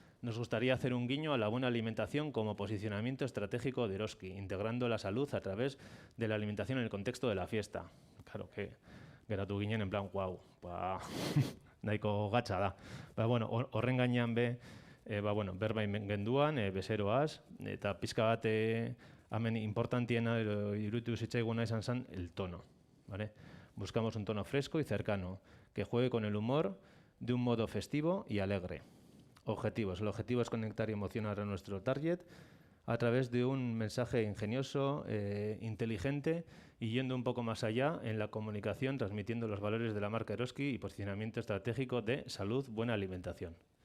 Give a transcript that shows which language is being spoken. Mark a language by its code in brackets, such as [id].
[es] Nos gustaría hacer un guiño a la buena alimentación como posicionamiento estratégico de Eroski, integrando la salud a través de la alimentación en el contexto de la fiesta. Claro que [eu] geratu ginen [es] en plan, [eu] guau, nahiko gatza da. Bueno, horren gainean berba genduan, bezeroaz, eta pizka bat hemen importantiena iruditu zitzaiguna izan zen [es] el tono. ¿Vale? Buscamos un tono fresco y cercano, que juegue con el humor de un modo festivo y alegre. Objetivos. El objetivo es conectar y emocionar a nuestro target a través de un mensaje ingenioso, inteligente y yendo un poco más allá en la comunicación, transmitiendo los valores de la marca Eroski y posicionamiento estratégico de salud, buena alimentación.